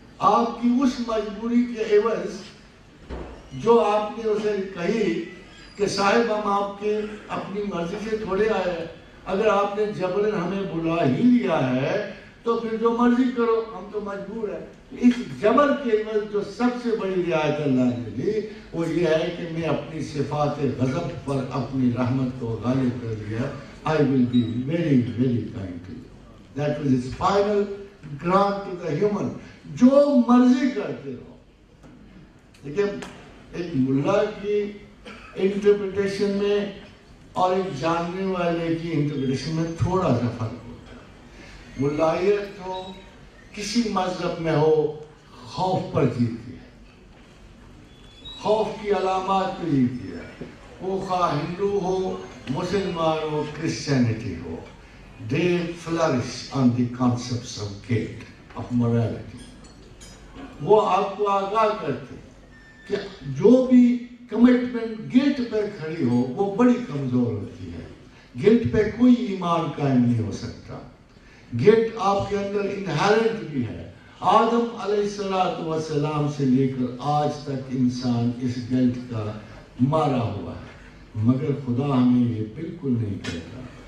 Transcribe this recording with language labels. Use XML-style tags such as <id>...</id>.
<ur>آپ کی اس مجبوری کے عوض جو آپ نے اسے کہی کہ صاحب ہم آپ کے اپنی مرضی سے تھوڑے آئے ہیں، اگر آپ نے جبرن ہمیں بلا ہی لیا ہے تو پھر جو مرضی کرو، ہم تو مجبور ہیں. اس جبر کے عوض جو سب سے بڑی رعایت اللہ نے دی وہ یہ ہے کہ میں اپنی صفات غضب پر اپنی رحمت کو غالب کر دیا.</ur> <en>I will be very, very kind to you. That was his final grant to the human.</en> <ur>جو مرضی کرتے رہو. لیکن ایک ملا کی انٹرپریٹیشن میں اور ایک جاننے والے کی انٹرپریٹیشن میں تھوڑا سا فرق ہوتا ہے. ملائیت تو کسی مذہب میں ہو خوف پر جیتی ہے. خوف کی علامات پہ جیتی ہے. وہ خواہ ہندو ہو، مسلمان ہو، Christianity ہو.</ur> <en>They flourish on the concepts of guilt, of morality.</en> <ur>وہ آپ کو آگاہ کرتے کہ جو بھی کمٹمنٹ گلٹ پہ کھڑی ہو وہ بڑی کمزور ہوتی ہے. گلٹ پہ کوئی ایمان قائم نہیں ہو سکتا. گلٹ آپ کے اندر انہیرنٹ بھی ہے. آدم علیہ السلام سے لے کر آج تک انسان اس گلٹ کا مارا ہوا ہے، مگر خدا ہمیں یہ بالکل نہیں کہتا.</ur>